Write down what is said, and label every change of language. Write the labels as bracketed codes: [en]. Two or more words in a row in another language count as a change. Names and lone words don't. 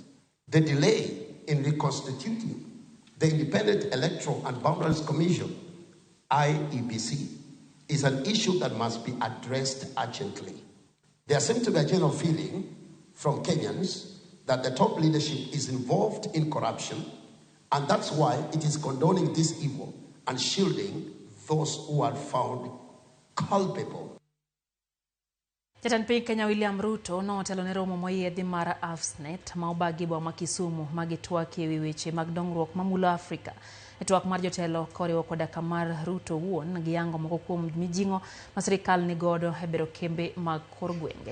[en] The delay in reconstituting the Independent Electoral and Boundaries Commission, IEBC, is an issue that must be addressed urgently. There seems to be a general feeling from Kenyans that the top leadership is involved in corruption, and that's why it is condoning this evil and shielding those who are found culpable. [luo] Jatend piny Kenya William Ruto notelo ne romo moyiedhi mar AFSNet ma obagi boma ma Kisumu magitwak ewi weche mag dongruok mamulo Afrika. E twak mar jotelo koriwo koda kamar Ruto wuon gi yango moko kuom mijingo ma sirikal ni godo e bero kembe mag kor gwenge.